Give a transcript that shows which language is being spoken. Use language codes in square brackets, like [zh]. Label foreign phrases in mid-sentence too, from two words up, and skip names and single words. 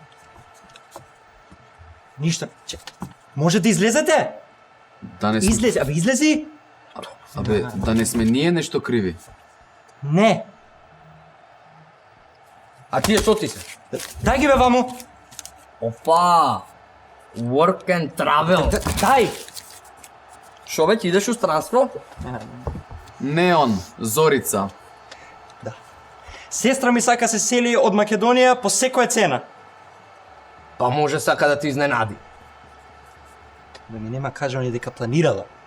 [mk] Ништо. Може да излезете? Да не сме... Излези, абе излези! Абе, да не сме ние нешто криви. Не! А тие што ти се? Дај ги бе ваму! Опа! [en] Work and travel. [mk] Дај! Шо бе, ти идеш у странство? Не он, Зорица. Сестра ми сака се сели од Македонија по секоја цена. Па може сака да ти изненади. Да ми нема кажано дека планирала.